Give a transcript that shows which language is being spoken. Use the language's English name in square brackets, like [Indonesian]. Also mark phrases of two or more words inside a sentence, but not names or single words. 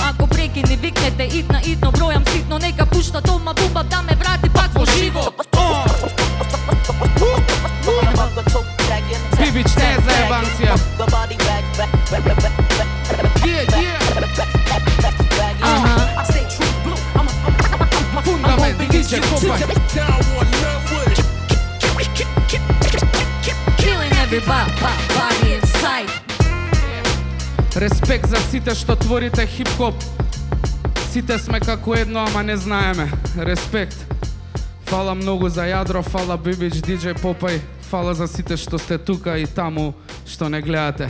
[Macedonian] Ако прекини викнете итно, бројам ситно. Нека пушта тома буба да ме врати пак во живот. Бибич не е заебанција. Фундамент, DJ Попај. [English] Killing everybody inside. [Macedonian] Респект за сите што творите хип-хоп. Сите сме како едно, ама не знаеме. Респект. Фала многу за јадро, фала Бибич, DJ Попај. Фала за сите што сте тука и таму што не гледате.